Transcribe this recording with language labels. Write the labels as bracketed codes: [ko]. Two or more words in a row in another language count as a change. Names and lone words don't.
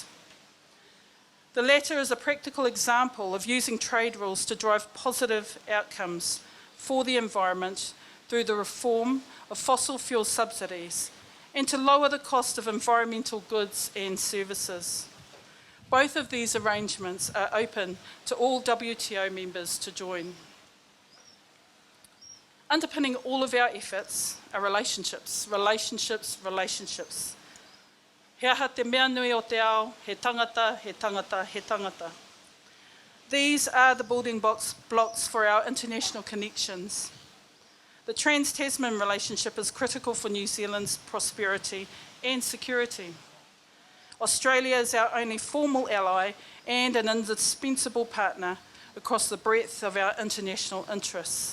[en] The latter is a practical example of using trade rules to drive positive outcomes for the environment through the reform of fossil fuel subsidies and to lower the cost of environmental goods and services. Both of these arrangements are open to all WTO members to join. Underpinning all of our efforts are relationships, relationships, relationships. [mi] He aha te mea nui o te ao, he tangata, he tangata, he tangata. [en] These are the building blocks for our international connections. The Trans-Tasman relationship is critical for New Zealand's prosperity and security. Australia is our only formal ally and an indispensable partner across the breadth of our international interests.